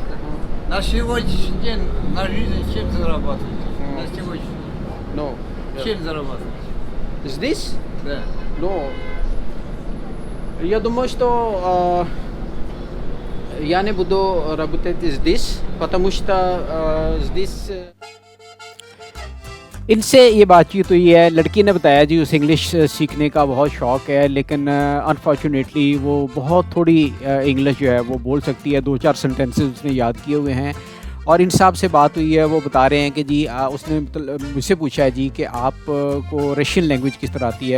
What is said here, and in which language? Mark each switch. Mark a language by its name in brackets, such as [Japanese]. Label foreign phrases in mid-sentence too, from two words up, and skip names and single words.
[Russian] На сегодняшний день на жизнь чем зарабатываете? На сегодняшний No. чем зарабатываете? Здесь? Да. No. Я думаю, что я не буду работать здесь, потому что здесь [Hindi] इनसे ये बातचीत हुई है। लड़की ने बताया जी उसे इंग्लिश सीखने का बहुत शौक़ है, लेकिन अनफॉर्चुनेटली वो बहुत थोड़ी इंग्लिश जो है वो बोल सकती है। 2-4 सेंटेंसेस उसने याद किए हुए हैं। और इन साहब से बात हुई है, वो बता रहे हैं कि जी उसने मुझसे पूछा है जी कि आप को [English] Russian language [Hindi] किस तरह आती है।